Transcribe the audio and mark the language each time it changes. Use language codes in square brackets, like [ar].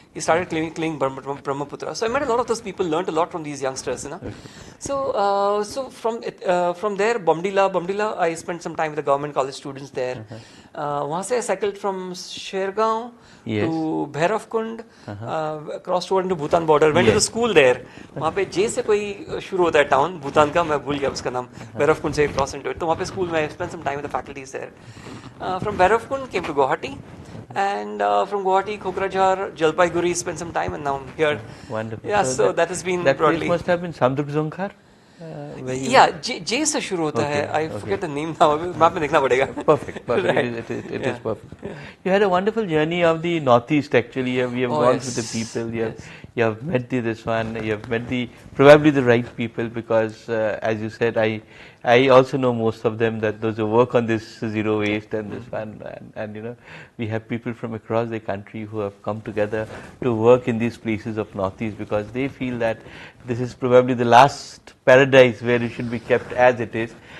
[en] He started cleaning Brahmaputra. So I met a lot of those people, learned a lot from these youngsters. Okay. So from there, Bomdila, I spent some time with the government college students there. [hi] वहाँ से [en] cycled from Shergaon Yes. to Bhairavkund, crossed over into Bhutan border, went to the Yes. school there. [hi] वहाँ पे जे से कोई शुरू होता है town Bhutan का, मैं भूल गया उसका नाम, Bhairavkund से cross into it. तो वहाँ पे स्कूल में [en] spent some time with the faculties there. From Bhairavkund came to Guwahati, and from Guwahati, Kokrajhar, Jalpaiguri, spent some time, and now I'm here. Wonderful. Yeah, so that has been that place broadly. must have been Samdrup Zonkar. [hi] Yeah, जे से शुरू होता है. [en] I forget the name now. [hi] Map में देखना पड़ेगा. [en] Perfect. Right. It is perfect. You had a wonderful journey of the Northeast. Actually, we have gone with the people. You have met this one. You have met probably the right people, because as you said, I also know most of them, that those who work on this zero waste and this one, and you know, we have people from across the country who have come together to work in these places of Northeast, because they feel that this is probably the last paradise where it should be kept as it is.